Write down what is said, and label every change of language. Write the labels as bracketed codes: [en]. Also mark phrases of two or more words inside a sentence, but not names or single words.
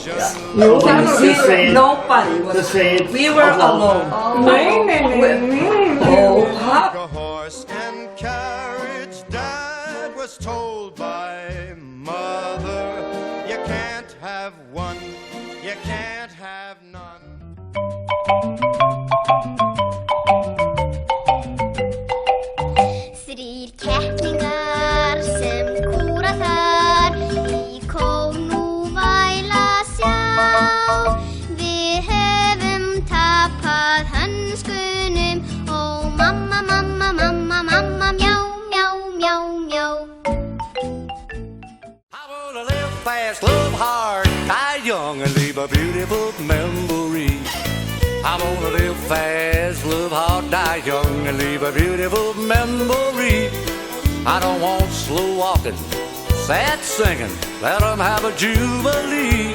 [en] Nobody was. We were alone. Oh, Like a horse and carriage, Dad was told by Mother, you can't have one, you can't have none. [is] Þrír kettlingar sem kúra þar í kór nú væla sjá. Við höfum tapað hönskunum, ó mamma, mamma, mamma, mamma, mjá, mjá, mjá, mjá. [en] I wanna live fast, love hard, die young, and leave a beautiful memory. I wanna live fast, live hard, die young, and leave a beautiful memory. I don't want slow walking, sad singing, let them have a jubilee.